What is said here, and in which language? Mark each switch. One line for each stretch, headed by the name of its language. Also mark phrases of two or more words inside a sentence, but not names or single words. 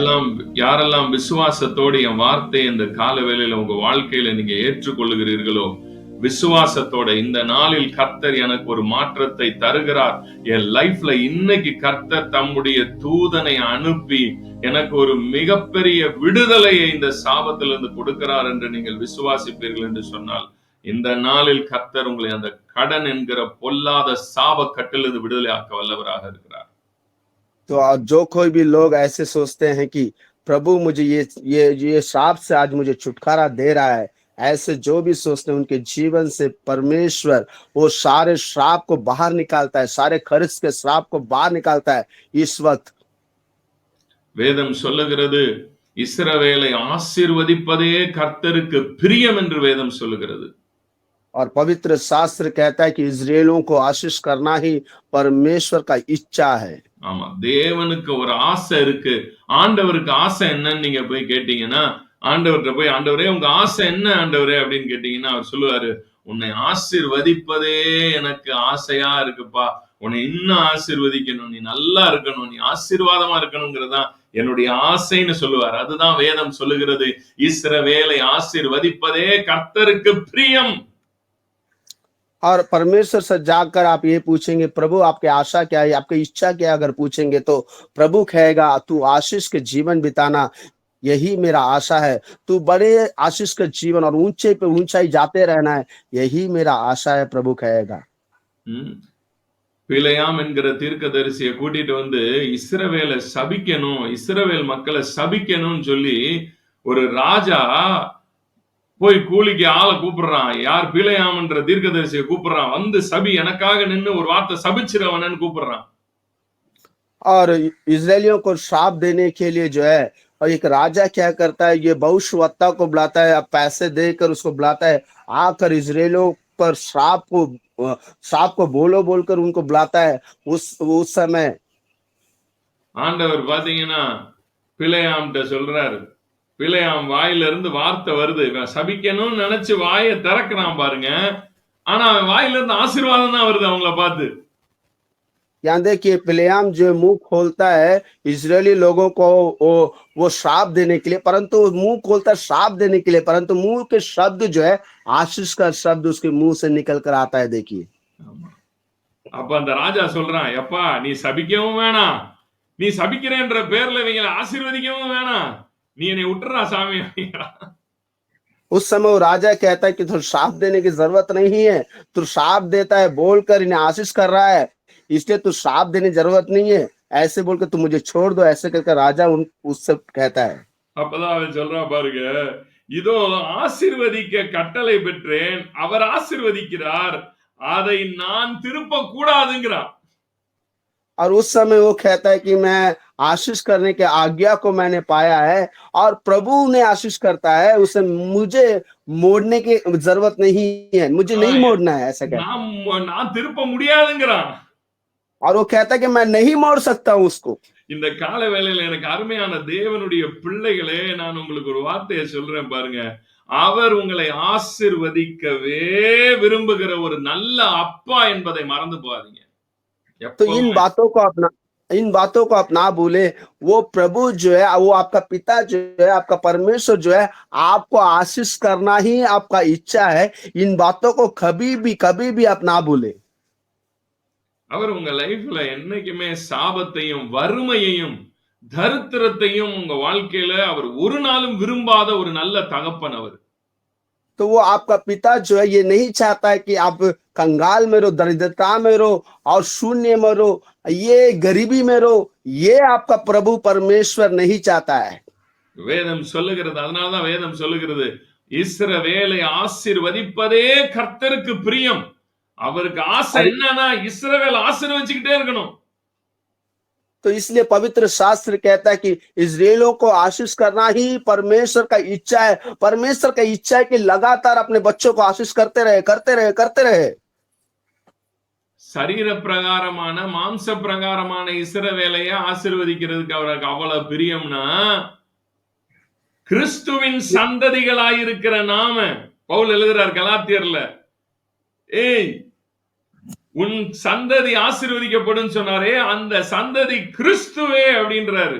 Tamil: யாரெல்லாம் விசுவாசத்தோடு என் வார்த்தை இந்த காலவேளையில உங்க வாழ்க்கையில நீங்க ஏற்றுக்கொள்ளுகிறீர்களோ, விசுவாசத்தோட இந்த நாளில் கர்த்தர் எனக்கு ஒரு மாற்றத்தை தருகிறார், என் லைஃப்ல இன்னைக்கு கர்த்தர் தம்முடைய தூதனை அனுப்பி எனக்கு ஒரு மிகப்பெரிய விடுதலையை இந்த சாபத்திலிருந்து கொடுக்கிறார் என்று நீங்கள் விசுவாசிப்பீர்கள் என்று சொன்னால், இந்த நாளில் கர்த்தர் உங்களை அந்த கடன் என்கிற பொல்லாத சாப கட்டிலிருந்து விடுதலை ஆக்க வல்லவராக இருக்கிறார்.
Hindi: तो जो कोई भी लोग ऐसे सोचते हैं कि प्रभु मुझे ये श्राप से आज मुझे छुटकारा दे रहा है, ऐसे जो भी सोचते हैं उनके जीवन से परमेश्वर वो सारे श्राप को बाहर निकालता है, सारे कर्ज के श्राप को बाहर निकालता है इस वक्त।
Tamil: வேதம் சொல்லுகிறது இஸ்ரவேலை ஆசீர்வதிப்பதே கர்த்தருக்கு பிரியம் என்று வேதம் சொல்லுகிறது.
Hindi: और पवित्र शास्त्र कहता है कि इस्राएलियों को आशीष करना ही परमेश्वर का इच्छा है।
Tamil: ஆமா, தேவனுக்கு ஒரு ஆசை இருக்கு. ஆண்டவருக்கு ஆசை என்னன்னு நீங்க போய் கேட்டீங்கன்னா, ஆண்டவர்கிட்ட போய் ஆண்டவரே உங்க ஆசை என்ன ஆண்டவரே அப்படின்னு கேட்டீங்கன்னா அவர் சொல்லுவாரு, உன்னை ஆசீர்வதிப்பதே எனக்கு ஆசையா இருக்குப்பா, உன்னை இன்னும் ஆசீர்வதிக்கணும், நீ நல்லா இருக்கணும், நீ ஆசீர்வாதமா இருக்கணுங்கிறதா என்னுடைய ஆசைன்னு சொல்லுவார். அதுதான் வேதம் சொல்லுகிறது, இஸ்ரவேலை ஆசீர்வதிப்பதே கர்த்தருக்கு பிரியம்.
Hindi: और परमेश्वर से जाकर आप ये पूछेंगे प्रभु आपकी आशा क्या है, आपकी इच्छा क्या है, अगर पूछेंगे तो प्रभु कहेगा तू आशीष के जीवन बिताना, यही मेरा आशा है, तू बड़े आशीष के जीवन और ऊंचे पे ऊंचाई जाते रहना है, यही मेरा आशा है, प्रभु कहेगा।
Tamil: பிலேயாம் என்கிற தீர்க்கதரிசியை கூட்டிட்டு வந்து இஸ்ரவேலை சபிக்கணும், இஸ்ரவேல் மக்களை சபிக்கணும்னு சொல்லி ஒரு ராஜா போய் கூலிக்கு ஆளை கூப்பிடுறான். யார்? பிலேயாம்ன்ற தீர்க்கதரிசியை கூப்பிடுறான். வந்து சபி, எனக்காக நின்னு ஒரு வார்த்தை சபிச்சிரவனன்னு கூப்பிடுறான்.
Hindi: और इस्राएलियों को श्राप देने के लिए जो है, और एक राजा क्या करता है, ये भविष्यवक्ता को बुलाता है, अब पैसे देकर उसको बुलाता है, आकर इस्राएलियों पर श्राप को बोलो बोलकर उनको बुलाता है। उस समय
Tamil: ஆண்டவர் பாத்தீங்கன்னா பிலேயாம்கிட்ட சொல்றாரு, பிலேயாம் வாயில இருந்து வார்த்தை வருது, இவன் சபிக்கணும்னு நினைச்சு வாயை திறக்கிறான் பாருங்க, ஆனா அவன் வாயில இருந்து ஆசீர்வாதம் தான் வருது அவங்கள பார்த்து.
Hindi: यहाँ देखिए बिलेयाम जो मुंह खोलता है इजरायली लोगों को वो श्राप देने के लिए, परंतु मुंह खोलता है श्राप देने के लिए, परंतु मुंह के शब्द जो है आशीष का शब्द उसके मुंह से निकल कर आता है। देखिए
Tamil: அப்ப அந்த ராஜா சொல்றான், எப்பா நீ சபிக்கவும் வேணாம், நீ சபிக்கிறேன்ற பேர்ல இவங்களை ஆசீர்வதிக்கவும் வேணாம், நீ என்னை விட்டுறா சாமி.
Hindi: उस समय वो राजा कहता है कि तो श्राप देने की जरूरत नहीं है, तू श्राप देता है बोलकर इन्हें आशीष कर रहा है, इसलिए तू श्राप देने की जरूरत नहीं है, ऐसे बोलकर तू मुझे छोड़ दो, ऐसे करके राजा उससे कहता है।
Tamil: அப்பதான் அவன் சொல்றான் பாருங்க, இதோ ஆசீர்வதிக்க கட்டளை பெற்றேன், அவர் ஆசீர்வதிக்கிறார், அதை நான் திருப்ப கூடாதுங்கிறான்.
Hindi: और उस समय वो कहता है कि मैं आशीष करने के आज्ञा को मैंने पाया है और प्रभु ने आशीष करता है, उसे मुझे मोड़ने की जरूरत नहीं है, मुझे नहीं मोड़ना है, ऐसा कहता है।
Tamil: நான் திருப்ப முடியாதுங்கிறான்।
Hindi: और वो कहता है कि मैं नहीं मोड़ सकता हूं उसको।
Tamil: இந்த கால வேளையில எனக்கு அருமையான தேவனுடைய பிள்ளைகளே, நான் உங்களுக்கு ஒரு வார்த்தையை சொல்றேன் பாருங்க, அவர் உங்களை ஆசீர்வதிக்கவே விரும்புகிற ஒரு நல்ல அப்பா என்பதை மறந்து போகாதீங்க।
Hindi: तो इन बातों को आप ना भूले, वो प्रभु जो है, वो आपका पिता जो है, आपका परमेश्वर जो है, आपको आशीष करना ही आपका इच्छा है। इन बातों को कभी भी आप ना भूले।
Tamil: அவர் உங்க லைஃப்ல என்னைக்குமே சாபத்தையும் வறுமையையும் தரித்திரத்தையும் உங்க வாழ்க்கையில அவர் ஒரு நாளும் விரும்பாத ஒரு நல்ல தகப்பன் அவர்.
Hindi: तो वो आपका पिता जो है ये नहीं चाहता है कि आप कंगाल में रहो, दरिद्रता में रहो और शून्य में रहो, ये गरीबी में रहो, ये आपका प्रभु परमेश्वर नहीं चाहता है।
Tamil: வேதம் சொல்லுகிறது, அதனாலதான் வேதம் சொல்லுகிறது, இஸ்ரவேலை ஆசீர்வதிப்பதே கர்த்தருக்கு பிரியம். அவருக்கு ஆசை
Hindi: और
Tamil: என்னன்னா இஸ்ரவேல் ஆசீர்வதிச்சுக்கிட்டே இருக்கணும்.
Hindi: तो इसलिए पवित्र शास्त्र कहता है कि इजराइलियों को आशीष करना ही परमेश्वर का इच्छा है। परमेश्वर का इच्छा है कि लगातार अपने बच्चों को आशीष करते रहे, करते रहे, करते रहे।
Tamil: சரீர பிரகாரமான மாம்ச பிரகாரமான இஸ்ரவேலைய ஆசீர்வதிக்கிறதுக்கு அவருக்கு அவ்வளவு பிரியம்னா, கிறிஸ்துவின் சந்ததிகளாயிருக்கிற நாம, பவுல் எழுதுறார் கலாத்தியர்ல, ஏய் உன் சந்ததி ஆசீர்வதிக்கப்படும் சொன்னாரே, அந்த சந்ததி கிறிஸ்துவே அப்படின்றாரு.